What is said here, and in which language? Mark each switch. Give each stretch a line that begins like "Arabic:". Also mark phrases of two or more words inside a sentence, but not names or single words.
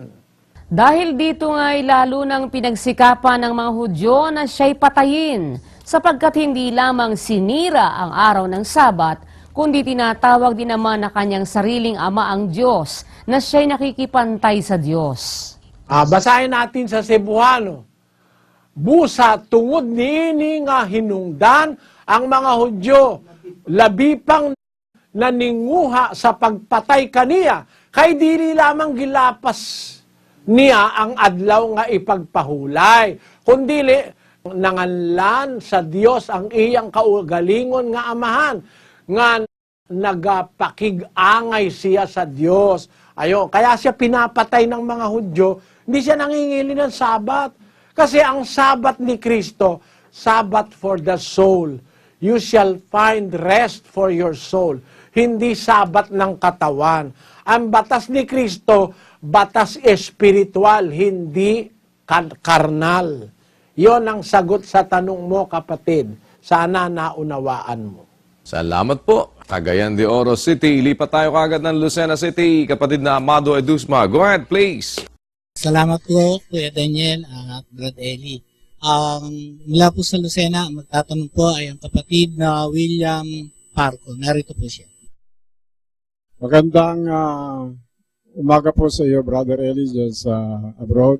Filipino: Dahil dito nga'y lalo nang pinagsikapan ng mga Hudyo na siya'y patayin, sapagkat hindi lamang sinira ang araw ng Sabat, kundi tinatawag din naman na kanyang sariling ama ang Diyos, na siya'y nakikipantay sa Diyos. Basahin natin sa Cebuano.
Cebuano: Busa tungod niini nga hinungdan ang mga Hudyo, labi pang naninguha sa pagpatay kaniya, kay dili lamang gilapas niya ang adlaw nga ipagpahulay, kundi nanganlan sa Dios ang iyang kaugalingon nga amahan, nga nagapakig-angay siya sa Dios.
Filipino: Kaya siya pinapatay ng mga Hudyo, hindi siya nangingili ng Sabat. Kasi ang Sabat ni Kristo, Sabat
English: for the soul. You shall find rest for your soul.
Filipino: Hindi Sabat ng katawan. Ang batas ni Kristo, batas espiritual, hindi karnal. Yon ang sagot sa tanong mo, kapatid. Sana naunawaan mo. Salamat po. Cagayan de Oro City. Ilipat tayo kagad ng Lucena City. Kapatid na Amado Edusma.
English: Go ahead, please.
Filipino: Salamat po, Kuya Daniel at Brad Eli. Mula po sa Lucena, magtatanong po ay ang kapatid na William Parco. Narito po siya. Magandang umaga po sa iyo, Brother Eli, dyan sa abroad.